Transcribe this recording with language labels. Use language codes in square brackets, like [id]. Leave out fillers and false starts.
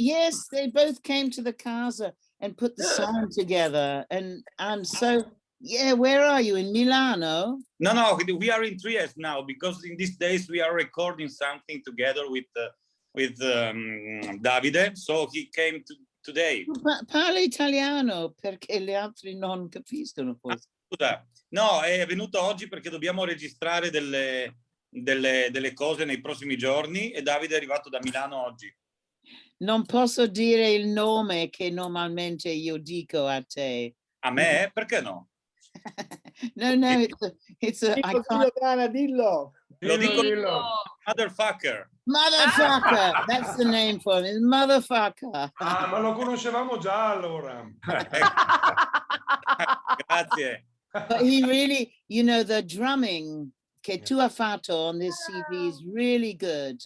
[en] Yes, they both came to the casa and put the song together. And I'm so, yeah, where are you? In Milano? No, we are in Trieste now because in these days we are recording something together with Davide. So he came today. [it] Parla italiano perché gli altri non capiscono forse. Scusa, no, è venuto oggi perché dobbiamo registrare delle cose nei prossimi giorni e Davide è arrivato da Milano oggi. Non posso dire il nome che normalmente io dico a te. A me? Perché no? [en] No, it's a I can't. [it] Dillo. Lo dico motherfucker. [en] Motherfucker, that's the name for him. Motherfucker. [it] Ah, ma lo conoscevamo già allora. Grazie. [en] But he really, you know, the drumming [it] che tu hai fatto [en] on this CD is really good.